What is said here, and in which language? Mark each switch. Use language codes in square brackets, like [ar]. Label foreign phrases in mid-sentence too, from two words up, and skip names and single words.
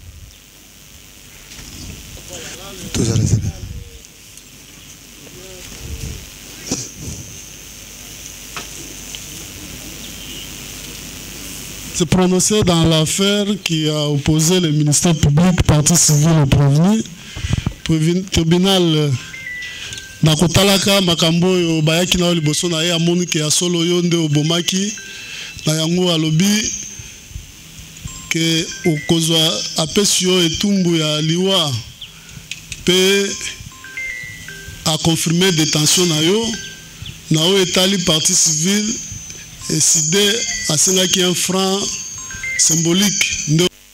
[fr] Tous à la salle. Se prononcer dans l'affaire qui a opposé le ministère public, partie civile au prévenu, [ln] tribunal na kotalaka makambo oyo bayaki na liboso na ye amoni ke ya solo yo nde obomaki na yango alobi ke okozwa apesi yo etumbu ya liwa pe [fr] a confirmé détention [ln] na yo na oyo etali [fr] partie civile décidé à 5 francs symbolique [ln] nde